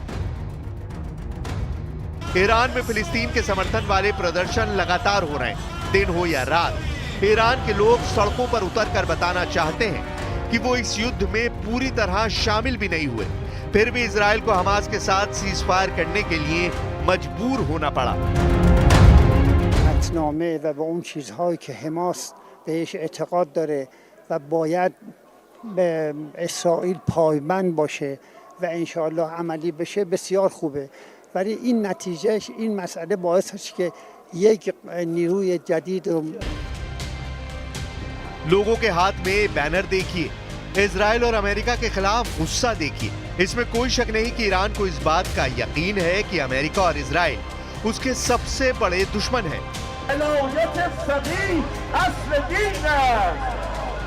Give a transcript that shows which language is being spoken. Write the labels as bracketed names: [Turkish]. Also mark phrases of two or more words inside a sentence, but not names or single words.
[Hindi] ईरान में फिलिस्तीन के समर्थन वाले प्रदर्शन लगातार हो रहे हैं, दिन हो या रात। ईरान के लोग सड़कों पर उतरकर बताना चाहते हैं कि वो इस युद्ध में पूरी तरह शामिल भी नहीं हुए, फिर भी इजराइल को हमास के साथ सीज फायर करने के लिए मजबूर होना पड़ा। [Persian] بهش اعتقاد داره و باید به اسرائیل پایبند باشه و انشاءالله عملی بشه بسیار خوبه، ولی این نتیجهش این مسئله باعث هست که یک نیروی جدید [Hindi] लोगों के हाथ में बैनर देखिए, इजराइल और अमेरिका के खिलाफ गुस्सा देखिए। इसमें कोई शक नहीं कि ईरान को इस बात का यकीन है कि अमेरिका और इजराइल उसके सबसे बड़े दुश्मन हैं। [Persian] اولویت فقیه اصل دین است.